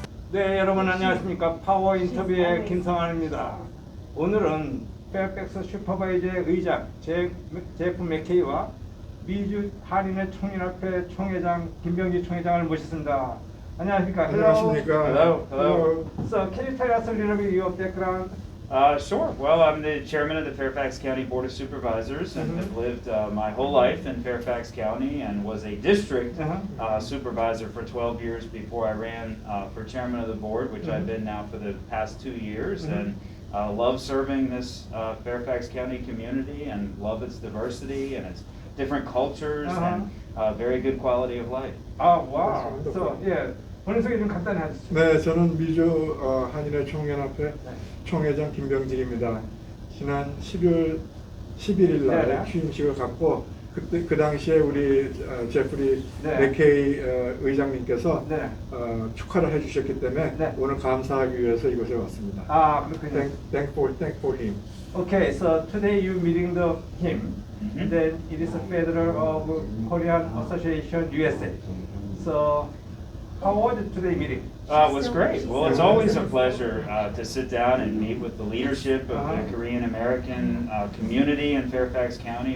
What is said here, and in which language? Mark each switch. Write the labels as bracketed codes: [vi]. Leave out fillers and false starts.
[ko] 네, 여러분 안녕하십니까. 파워 인터뷰의 김성환입니다. 오늘은 페어팩스 슈퍼바이저의 의장 제프 맥케이와 미주 한인의 총연합회 총회장 김병지 총회장을 모셨습니다. 안녕하십니까. 안녕하십니까. [en] Hello. So, can you tell us a little bit your background? Sure. Well, I'm the chairman of the Fairfax County Board of Supervisors and have lived my whole life in Fairfax County and was a district supervisor for 12 years before I ran for chairman of the board, which I've been now for the past 2 years, and love serving this Fairfax County community and love its diversity and its different cultures and very good quality of life. Wow. So, yeah. [ko] 본인 소개 좀 간단히 해주시죠. 네, 저는 미주 한인의 총연합회 총회장 김병직입니다. 지난 12월 11일 날 취임식을 갖고 그때 그 당시에 우리 제프리 맥케이 의장님께서 축하를 해주셨기 때문에 오늘 감사하기 위해서 이곳에 왔습니다. 아, 그렇군요. [en] Thank for him. Okay, so today you meeting him, and then it is a federal of Korean Association USA. So, how was it today meeting? It was great. Well, it's always a pleasure to sit down and meet with the leadership of the Korean American community in Fairfax County.